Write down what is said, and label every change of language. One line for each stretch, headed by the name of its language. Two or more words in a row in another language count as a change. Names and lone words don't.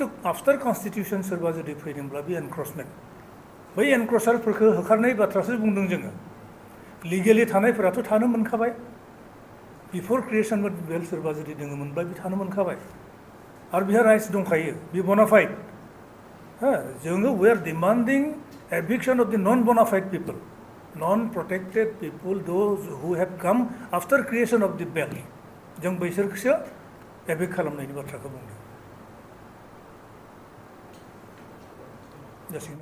English: after constitution
Bodo: सोरबा जुदि फैदोंब्ला बे एनक्रचमेन्ट बै एनक्रचारफोरखौ होखारनाय बाथ्रासो बुंदों जोङो लिगेलि थानायफोराथ' थानो मोनखाबाय
English: before creation belt
Bodo: सोरबा जुदि दङमोनब्ला बे थानो मोनखाबाय आरो बिहा राइट्स दंखायो बे बनाफाइड हो जोङो
English: we are demanding eviction of the non bonafide people non-protected people, those who have come after creation of the belt,
Bodo: जों बैसोरखौसो एभिक्ट खालामनायनि बाथ्राखौ बुंदों।